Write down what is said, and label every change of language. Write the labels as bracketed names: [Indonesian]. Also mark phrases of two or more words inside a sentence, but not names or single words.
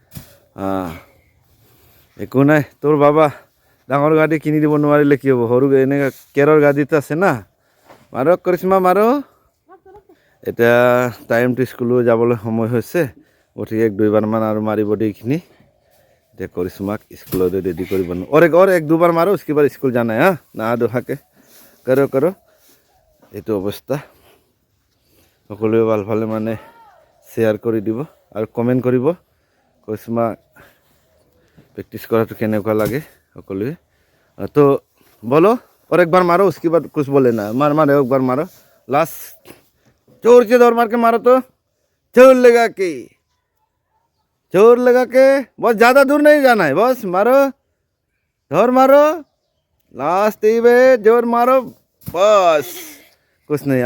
[Assamese] একো নাই, তোৰ বাবা ডাঙৰ গাড়ী কিনি দিব নোৱাৰিলে কি হ'ব, সৰু এনেকৈ কেৰৰ গাড়ীটো আছে না। মাৰক কৰিশ্মা মাৰো। এতিয়া টাইমটো স্কুলো যাবলৈ সময় হৈছে, গতিকে 1-2বাৰমান আৰু মাৰিব দেই এইখিনি। এতিয়া কৰিশ্মাক স্কুলতে ৰেডি কৰিব [Hindi] और एक दो बार मारो, उसके बाद स्कूल जाना है। नहा धोहा के करो। [Assamese] এইটো অৱস্থা। সকলোৱে ভাল পালে মানে শ্বেয়াৰ কৰি দিব আৰু কমেণ্ট কৰিব কৰিশ্মা প্ৰেক্টিচ কৰাটো কেনেকুৱা লাগে সকলোৱে। [Hindi] तो बोलो और एक बार मारो, उसके बाद कुछ बोले ना। मार एक बार मारो, लास्ट जोर से दौड़ मार के मारो, तो जोर लगा के बस, ज़्यादा दूर नहीं जाना है, बस मारो, जोर मारो, लास्ट जोर मारो, बस कुछ नहीं।